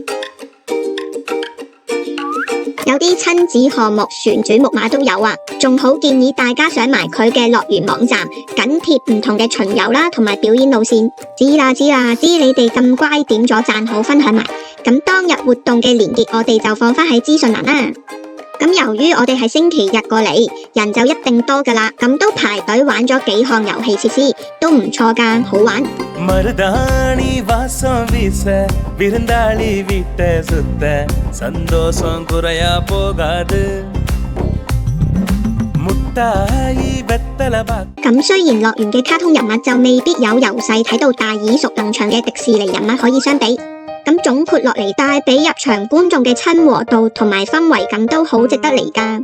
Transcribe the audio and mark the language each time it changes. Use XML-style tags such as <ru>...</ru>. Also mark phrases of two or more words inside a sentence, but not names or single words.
<yue>有啲親子項目、旋轉木馬都有啊，仲好建議大家上埋佢嘅樂園網站，緊貼唔同嘅巡遊啦，同埋表演路線。知啦，知你哋咁乖，點咗讚好，分享埋， 咁當日活動嘅連結我哋就放返喺資訊欄啦。咁由於我哋係星期日過嚟，人就一定多㗎啦，咁都排隊玩咗幾項遊戲設施，都唔錯㗎，好玩。</yue> <ta>மருதாணி வாசம் வீச விருந்தாளி வீட்டை சுத்த சந்தோஷம் குறையா போகாது முட்டாயி வெத்தலை பாக்கு。</ta> <yue>咁雖然樂園嘅卡通人物就未必有由細睇到大耳熟能詳嘅迪士尼人物可以相比，咁總括落嚟帶俾入場觀眾嘅親和度同埋氛圍感都好值得嚟㗎。</yue>